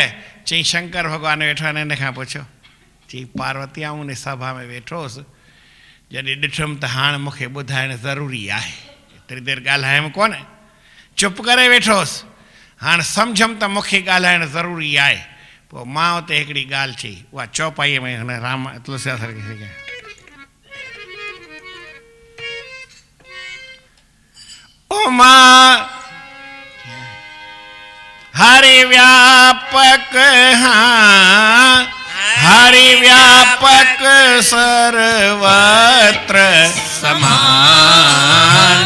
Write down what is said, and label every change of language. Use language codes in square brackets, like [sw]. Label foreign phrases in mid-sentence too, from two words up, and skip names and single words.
[sd] चई शंकर भॻवानु वेठा आहिनि, हिन खां पुछो। चई पार्वती आऊं उन सभा में वेठोसि, जॾहिं ॾिठुमि त हाणे मूंखे ॿुधाइणु ज़रूरी आहे। एतिरी देरि ॻाल्हायमि कोन, चुप करे वेठोसि। हाणे सम्झमि त मूंखे ॻाल्हाइणु ज़रूरी आहे। पोइ मां उते हिकिड़ी ॻाल्हि चई, उहा चौपाईअ में हुन राम तुलसीदास खे ओ मां [awa] हरि व्यापक, [sd] हाँ [awa] हरि व्यापक सर्वत्र समान।